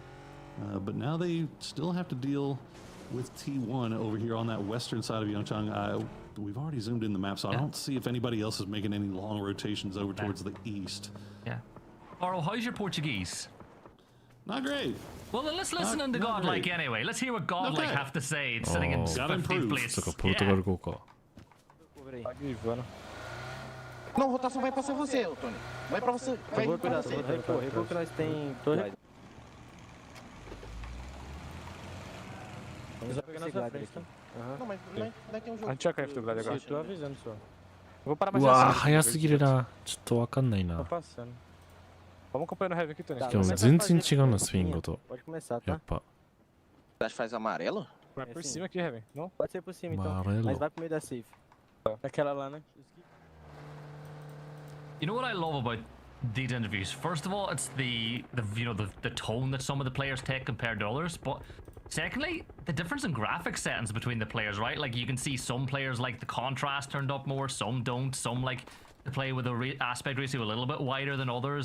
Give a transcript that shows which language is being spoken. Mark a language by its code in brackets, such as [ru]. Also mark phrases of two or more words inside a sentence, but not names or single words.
[en] But now they still have to deal with T1 over here on that western side of Yongchan. We've already zoomed in the map, so I don't see if anybody else is making any long rotations over towards the east. Yeah. Oro, how's your Portuguese? Not great. Well, then let's listen to Godlike anyway. Let's hear what Godlike have to say. It's sitting in 15th place. [ja] そっか、ポルトガル語か。 [pt] Não, rotação vai pra ser você, Tony. Vai pra você. Vai pra você. Recua que nós tem torre. Vamos pegar na sua frente. Não, mas tem um jogo. A gente já caiu do Glad agora. Tô avisando só. Vou parar う mais わー、 assim. [ja] 早すぎるな。ちょっとわかんない [pt] Tô [ja] な。 [pt] passando. Vamos acompanhando o heavy aqui, Tony. [ja] しかも全然違うな、スイングと。 [pt] Pode começar, [ja] や [pt] tá? [ja] っぱ。 [pt] Você acha que faz amarelo? Vai por cima aqui, heavy. Não? Pode ser por cima, então. Amarelo. Mas vai pro meio da safe. Aquela lá, né? [en] You know what I love about these interviews? First of all, it's the tone that some of the players take compared to others, but secondly, the difference in graphic settings between the players, right? Like, you can see some players like the contrast turned up more, some don't, some like to play with the aspect ratio a little bit wider than others.